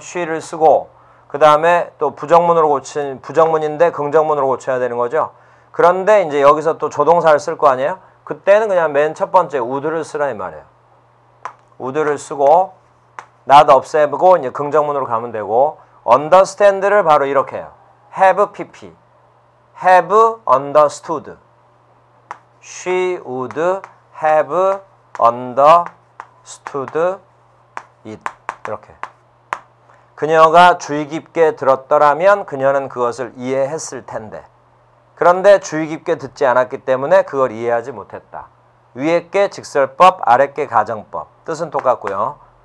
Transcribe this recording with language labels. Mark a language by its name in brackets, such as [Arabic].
[Korean] she를 쓰고 그 다음에 또 부정문으로 고친 부정문인데 긍정문으로 고쳐야 되는 거죠. 그런데 이제 여기서 또 조동사를 쓸 거 아니에요? 그때는 그냥 맨 첫 번째 would를 쓰라 이 말이에요. would를 쓰고 not 없애고 이제 긍정문으로 가면 되고 understand를 바로 이렇게 해요. [English] have pp. have understood. She would have understood it. [Korean] 이렇게. 그녀가 주의 깊게 들었더라면 그녀는 그것을 이해했을 텐데. 그런데 주의 깊게 듣지 않았기 때문에 그걸 이해하지 못했다. 위에 게 직설법, 아래 게 가정법. 뜻은 똑같고요.